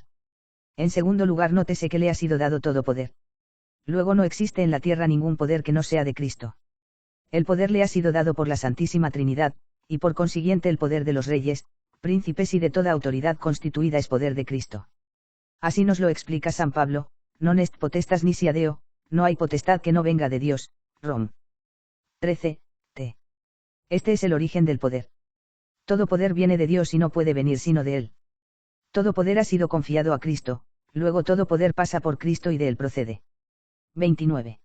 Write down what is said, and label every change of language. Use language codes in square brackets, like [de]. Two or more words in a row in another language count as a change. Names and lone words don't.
[es] En segundo lugar, nótese que le ha sido dado todo poder. Luego no existe en la tierra ningún poder que no sea de Cristo. El poder le ha sido dado por la Santísima Trinidad, y por consiguiente el poder de los reyes, príncipes y de toda autoridad constituida es poder de Cristo. Así nos lo explica San Pablo, [la] non est potestas nisi adeo, [es] no hay potestad que no venga de Dios, Rom. 13, t. Este es el origen del poder. Todo poder viene de Dios y no puede venir sino de Él. Todo poder ha sido confiado a Cristo, luego todo poder pasa por Cristo y de Él procede. 29.